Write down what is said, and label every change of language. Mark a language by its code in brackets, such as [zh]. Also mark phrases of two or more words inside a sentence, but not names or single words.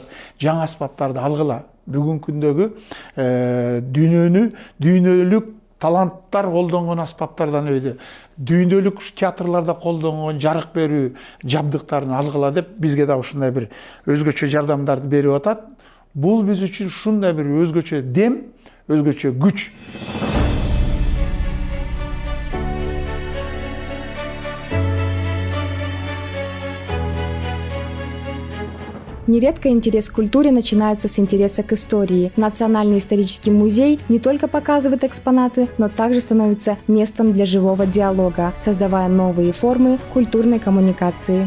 [ky] Жаңы аспаптарды алгыла. Бүгүнкү күндөгү дүйнөлүк таланттар колдонгон аспаптардан өйдө. Дүйнөлүк театрларда колдонгон жарык берүү жабдыктарын алгыла деп бизге да ушундай бир өзгөчө жардамдарды берип атат. Бул биз үчүн ушундай бир өзгөчө дем, өзгөчө күч. [ru] Нередко интерес к культуре начинается с интереса к истории. Национальный исторический музей не только показывает экспонаты, но также становится местом для живого диалога, создавая новые формы культурной коммуникации.